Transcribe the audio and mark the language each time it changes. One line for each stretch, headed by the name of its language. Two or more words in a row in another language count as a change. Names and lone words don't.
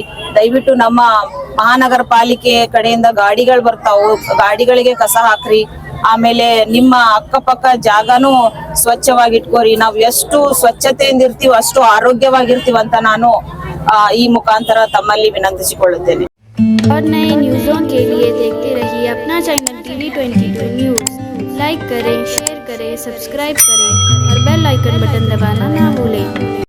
Kannada: ದಯವಿಟ್ಟು ನಮ್ಮ ಮಹಾನಗರ ಪಾಲಿಕೆ ಕಡೆಯಿಂದ ಗಾಡಿಗಳು ಬರ್ತಾವು, ಗಾಡಿಗಳಿಗೆ ಕಸ ಹಾಕ್ರಿ. ಆಮೇಲೆ ನಿಮ್ಮ ಅಕ್ಕಪಕ್ಕ ಜಾಗನೂ ಸ್ವಚ್ಛವಾಗಿ ಇಟ್ಕೋರಿ. ನಾವು ಎಷ್ಟು ಸ್ವಚ್ಛತೆಯಿಂದ ಇರ್ತೀವಿ ಅಷ್ಟು ಆರೋಗ್ಯವಾಗಿರ್ತೀವಿ ಅಂತ ನಾನು ಈ ಮುಖಾಂತರ ತಮ್ಮಲ್ಲಿ ವಿನಂತಿಸಿಕೊಳ್ಳುತ್ತೇನೆ.
Hindi: और नए न्यूज़ों के लिए देखते रहिए अपना चैनल TV22 न्यूज़। लाइक करें, शेयर करें, सब्सक्राइब करें और
English: bell icon button
Hindi: दबाना ना भूलें।